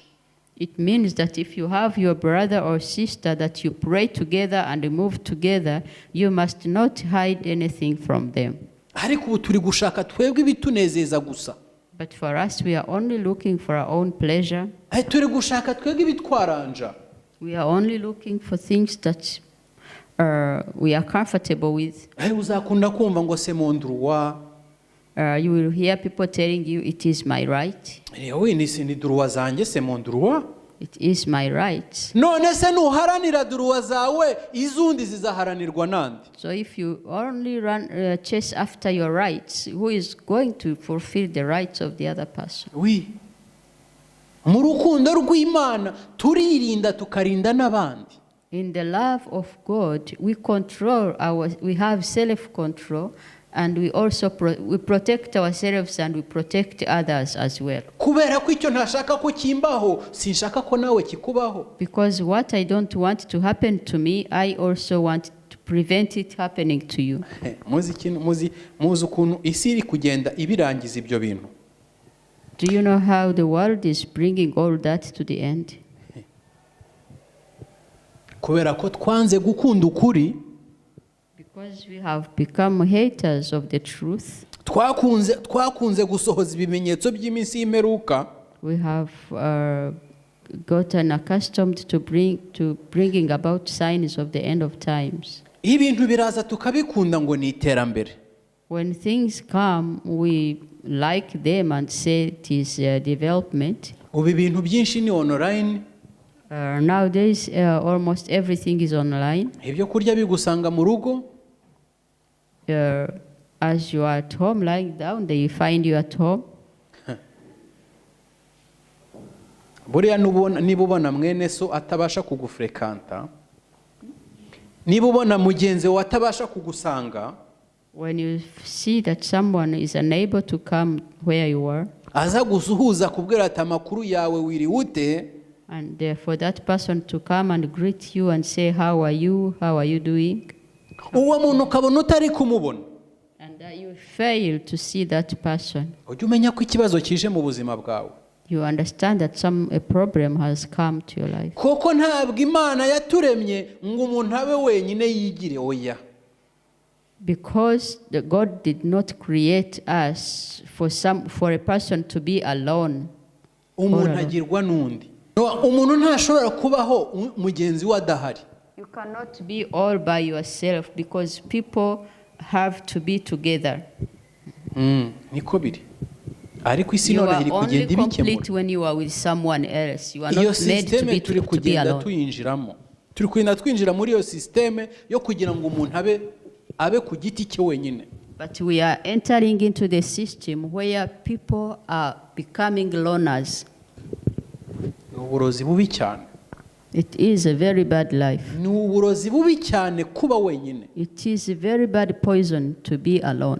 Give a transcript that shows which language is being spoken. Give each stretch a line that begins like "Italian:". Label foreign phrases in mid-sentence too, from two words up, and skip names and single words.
English: It means that if you have your brother or sister that you pray together and move together, you must not hide anything from them.
Kinyarwanda: Ariko ubu turi gushaka twebwe ibitunezeza gusa.
English: But for us, we are only looking for our own pleasure.
Kinyarwanda: Turi gushaka twebwe ibitwaranja.
English: We are only looking for things that we are comfortable with.
Kinyarwanda: Uzakunda kumva ngo
French: c'est mon droit.
English: You will hear people telling you it is my right.
French: Oui,
Kinyarwanda: ni droit zanjye,
French: c'est mon droit.
English: It is my right.
Kinyarwanda: None se nuharanira droit zawe izundi zizaharanirwa nande?
English: So if you only chase after your rights, who is going to fulfill the rights of the other person?
Kinyarwanda: Oui. Mu rukundo rw'Imana turirinda tukarinda n'abandi.
English: In the love of God, we have self-control, and we also we protect ourselves and we protect others as well.
Kinyarwanda: Kubera ko icyo ntashaka ko kimbaho, sinshaka ko nawe kikubaho.
English: Because what I don't want to happen to me, I also want to prevent it happening to you.
Kinyarwanda: Muzi ukuntu isi iri kugenda ibirangiza ibyo bintu.
English: Do you know how the world is bringing all that to the end?
Kinyarwanda: Kubera ko twanze gukunda ukuri.
English: Because we have become haters of the truth.
Kinyarwanda: Twakunze gusohoza ibimenyetso by'iminsi y'imperuka.
English: We have gotten accustomed to bringing about signs of the end of times.
Kinyarwanda: Ibintu biraza tukabikunda ngo ni iterambere.
English: When things come, we like them and say it is development.
Kinyarwanda: Ubu ibintu byinshi ni online.
English: Nowadays, almost everything is online.
Kinyarwanda: Ibyo kurya bigusanga mu rugo.
English: As you are at home, lying down, they find you at home.
Kinyarwanda: Buriya niba ubona mwene so atabasha kugufrekanta, niba ubona mugenzi wawe atabasha kugusanga,
English: when you see that someone is unable to come where you are,
Kinyarwanda: aza gusuhuza kubwira ati amakuru yawe wiri ute,
English: and for that person to come and greet you and say how are you doing,
Kinyarwanda: uwo muntu ukabona utari kumubona,
English: and you fail to see that person,
Kinyarwanda: ujye umenya ko ikibazo kije mu buzima bwawe.
English: You understand that a problem has come to your life.
Kinyarwanda: Koko ntabwo Imana yaturemye ngo umuntu abe wenyine yigire oya.
English: Because God did not create us for a person to be alone.
Kinyarwanda: Umuntu agirwa n'undi. Umuntu ntashobora kubaho mugenzi we adahari.
English: You cannot be all by yourself because people have to be together.
Kinyarwanda: Niko biri. Ariko isi
English: You
Kinyarwanda: none
English: are
Kinyarwanda: iri
English: only
Kinyarwanda: kugenda
English: complete
Kinyarwanda: ibikemura.
English: when you are with someone else. You are not
Kinyarwanda: Iyo
English: made to
Kinyarwanda: systeme
English: be
Kinyarwanda: turi kugenda
English: alone.
Kinyarwanda: tuyinjiramo. Turi kugenda twinjira muri iyo systeme yo kugira ngo umuntu abe ku giti cye wenyine.
English: But we are entering into the system where people are becoming loners.
Kinyarwanda: Uburozi bubi cyane.
English: It is a very bad life.
Kinyarwanda: Ni uburozi bubi cyane kuba wenyine.
English: It is a very bad poison to be alone.